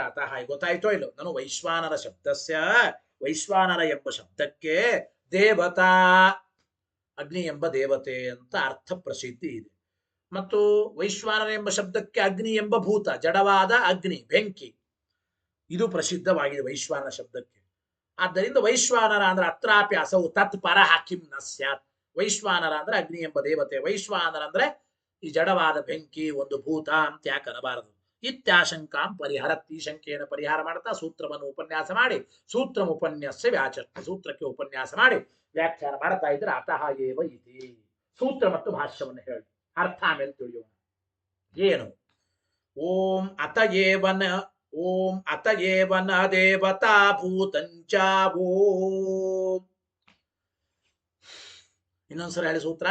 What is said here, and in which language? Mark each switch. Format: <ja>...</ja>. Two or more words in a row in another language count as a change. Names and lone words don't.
<kn>ಅತಃ ಗೊತ್ತಾಯ್ತೋ ಇಲ್ಲೋ, ನಾನು</kn> <sa>ವೈಶ್ವಾನರ ಶಬ್ದಸ್ಯ</sa> <kn>ವೈಶ್ವಾನರ ಎಂಬ ಶಬ್ದಕ್ಕೆ ದೇವತಾ ಅಗ್ನಿ ಎಂಬ ದೇವತೆ ಅಂತ ಅರ್ಥ ಪ್ರಸಿದ್ಧಿ ಇದೆ. ಮತ್ತು ವೈಶ್ವಾನರ ಎಂಬ ಶಬ್ದಕ್ಕೆ ಅಗ್ನಿ ಎಂಬ ಭೂತ ಜಡವಾದ ಅಗ್ನಿ ಬೆಂಕಿ ಇದು ಪ್ರಸಿದ್ಧವಾಗಿದೆ ವೈಶ್ವಾನರ ಶಬ್ದಕ್ಕೆ. ಆದ್ದರಿಂದ ವೈಶ್ವಾನರ ಅಂದ್ರೆ</kn> <sa>ಅತ್ರಾಪಿ ಅಸೌ ತತ್ಪರ ಕಿಂ ನ ಸ್ಯಾತ್.</sa> <kn>ವೈಶ್ವಾನರ ಅಂದ್ರೆ ಅಗ್ನಿ ಎಂಬ ದೇವತೆ, ವೈಶ್ವಾನರ ಅಂದ್ರೆ ಈ ಜಡವಾದ ಬೆಂಕಿ ಒಂದು ಭೂತ ಅಂತ ಯಾಕೆ ಅನ್ನಬಾರದು.</kn> <sa>ಇತ್ಯಾಶಂಕಾಂ ಪರಿಹರತ್,</sa> <kn>ಈ ಶಂಕೆಯನ್ನು ಪರಿಹಾರ ಮಾಡ್ತಾ ಸೂತ್ರವನ್ನು ಉಪನ್ಯಾಸ ಮಾಡಿ</kn> <sa>ಸೂತ್ರ ಉಪನ್ಯಾಸ ವ್ಯಾಚಷ್ಟ,</sa> <kn>ಸೂತ್ರಕ್ಕೆ ಉಪನ್ಯಾಸ ಮಾಡಿ ವ್ಯಾಖ್ಯಾನ ಮಾಡ್ತಾ ಇದ್ರೆ</kn> <sa>ಅತಃ ಏವ ಇತಿ.</sa> <kn>ಸೂತ್ರ ಮತ್ತು ಭಾಷ್ಯವನ್ನು ಹೇಳಿ ಅರ್ಥ ಆಮೇಲೆ ತಿಳಿಯೋಣ.</kn> <sa>ಏನು? ಓಂ ಅತ ಏವನ ಓಂ ಅತಯೇವ ನ ದೇವತಾ ಭೂತಂಚ ಓಂ.</sa> <kn>ಇನ್ನೊಂದ್ಸಲ ಹೇಳಿ ಸೂತ್ರ.</kn>